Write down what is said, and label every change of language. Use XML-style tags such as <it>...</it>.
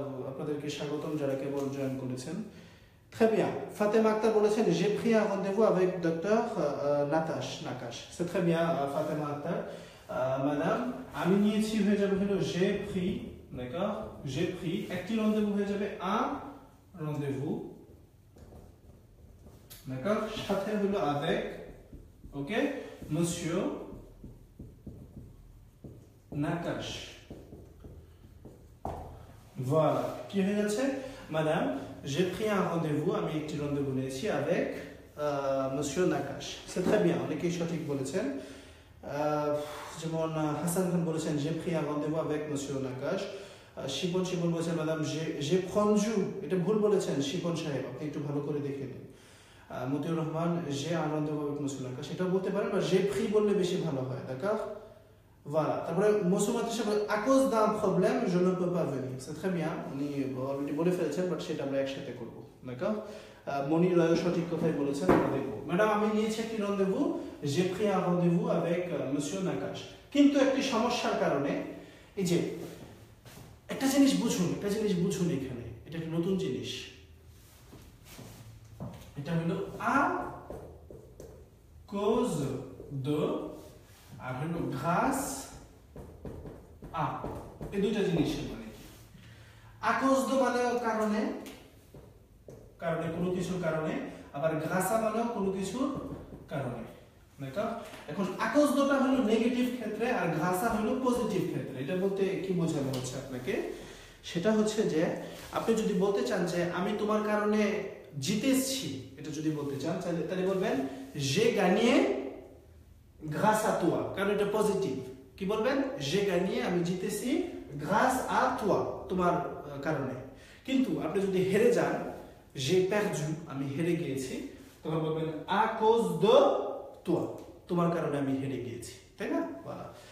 <bn>আপনাদেরকে স্বাগতম যারা কেবল জয়েন করেছেন।</bn> <fr>Très bien. Fatima Akhtar</fr> <bn>বলেছেন,</bn> <fr>j'ai pris un rendez-vous avec docteur Nakash. C'est très bien, Fatima Akhtar. Madame,</fr> <bn>আমি নিয়েছি হয়ে যাবে হলো</bn> <fr>j'ai pris d'accord, j'ai pris একটি rendez-vous</fr> <bn>হয়ে যাবে</bn> <fr>un rendez-vous, d'accord,</fr> <bn>সাথে হলো</bn> <fr>avec, ok, monsieur Nakache. Voilà,</fr> <bn>কি হয়ে যাচ্ছে?</bn> <fr>Madame, j'ai pris un rendez-vous,</fr> <bn>আমি একটি rendez-vous নিয়েছি</bn> <fr>avec monsieur Nakache. C'est très bien,</fr> <bn>অনেকেই সঠিক বলেছেন।</bn> <fr>যেমন হাসান খান বলেছেন j'ai pris un rendez-vous avec monsieur Nakache.</fr> <bn>Shipon বলেছেন ম্যাডাম</bn> <fr>j'ai prendu,</fr> <bn>এটা ভুল বলেছেন শিপন সাহেব, আপনি একটু ভালো করে দেখে নিন। Motiur Rahman</bn> <fr>j'ai un rendez-vous avec monsieur Nakache,</fr> <bn>সেটাও বলতে পারেন, বা</bn> <fr>j'ai pris</fr> <bn>বললে বেশি ভালো হয়,</bn> <fr>d'accord? Voilà.</fr> <bn>তারপরে</bn> <fr>মৌসুমাত à cause d'un problème je ne peux pas venir. C'est très bien,</fr> <bn>উনি অলরেডি বলে ফেলেছেন, বাট সেটা আমরা একসাথে করব,</bn> <fr>d'accord?</fr> <bn>মনি রয় সঠিক কথাই বলেছেন, আমরা দেখব। ম্যাডাম আমি নিয়েছি একটি</bn> <fr>rendez-vous, j'ai pris un rendez-vous avec monsieur Nakache.</fr> <bn>কিন্তু একটি সমস্যার কারণে, এই যে একটা জিনিস বুঝুন এখানে, এটা একটা নতুন জিনিস, এটা হলো</bn> <fr>à cause de</fr> <bn>আর হলো</bn> <fr>grâce à,</fr> <bn>এই দুইটা জিনিসের মানে কি?</bn> <fr>à cause de</fr> <bn>মানে কারণে কোনো কিছুর কারণে, আবার</bn> <fr>grâce à</fr> <bn>মানে কোনো কিছুর কারণে, দেখো। এখন</bn> <fr>à cause de</fr> <bn>টা হলো নেগেটিভ ক্ষেত্রে আর</bn> <fr>grâce à</fr> <bn>হলো পজিটিভ ক্ষেত্রে। এটা বলতে কি বোঝানো হচ্ছে আপনাকে? সেটা হচ্ছে যে আপনি যদি বলতে চান যে আমি তোমার কারণে জিতেছি, এটা যদি বলতে চান তাহলে বলবেন</bn> <fr>j'ai gagné grâce à toi,</fr> <bn>কারণ এটা পজিটিভ। কি বলবেন?</bn> <fr>j'ai gagné,</fr> <bn>আমি জিতেছি</bn> <fr>grâce à toi,</fr> <bn>তোমার কারণে। কিন্তু আপনি যদি হেরে যান,</bn> <fr>j'ai perdu,</fr> <bn>আমি হেরে গিয়েছি, তখন বলবেন</bn> <fr>à cause de toi,</fr> <bn>তোমার কারণে আমি হেরে গিয়েছি, তাই না?</bn> <fr>voilà.</fr>